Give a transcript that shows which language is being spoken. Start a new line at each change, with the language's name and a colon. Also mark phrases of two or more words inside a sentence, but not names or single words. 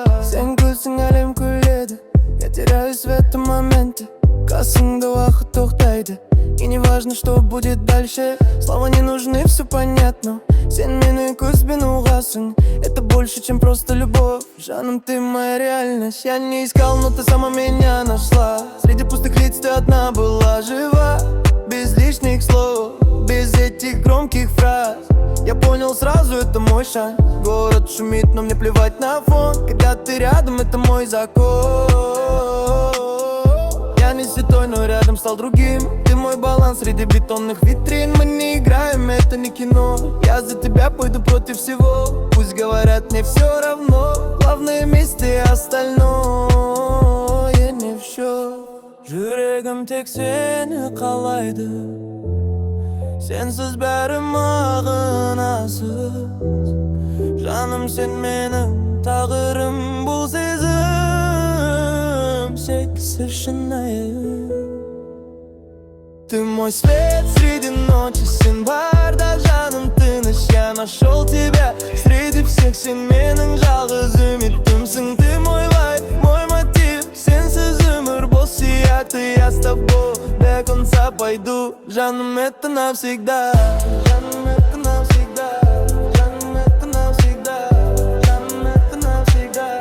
Kazakh: Сен күлсің, әлем күледі,
Russian: я теряюсь в этом моменте.
Kazakh: Қасыңда уақыт тоқтайды,
Russian: и не важно, что будет дальше. Слова не нужны, все понятно,
Kazakh: сен мені көзбен ұғасың.
Russian: Это больше, чем просто любовь, жаным, ты моя реальность. Я не искал, но ты сама меня нашла. Среди пустых лиц ты одна была жива, без лишних слов, без этих громких фраз. Я понял сразу, это мой шанс. Город шумит, но мне плевать на фон. Когда ты рядом, это мой закон. Я не святой, но рядом стал другим. Ты мой баланс среди бетонных витрин. Мы не играем, это не кино. Я за тебя пойду против всего. Пусть говорят, мне все равно. Главное вместе, остальное не в счет.
Kazakh: Жүрегім тек сені қалайды, сенсіз бәрі мағынасыз. Жаным, сен менің тағдырым, бұл сезім шексіз шынайы.
Russian: Ты мой свет среди ночи,
Kazakh: сен барда жаным тыныш.
Russian: Я нашел тебя среди всех,
Kazakh: сен менің жалғыз үмітімсің.
Russian: Ты мой вайб, мой мотив, это я с тобой до конца пойду. Жаным, это навсегда. Жаным, это навсегда. Жаным, это навсегда. Жаным, это навсегда.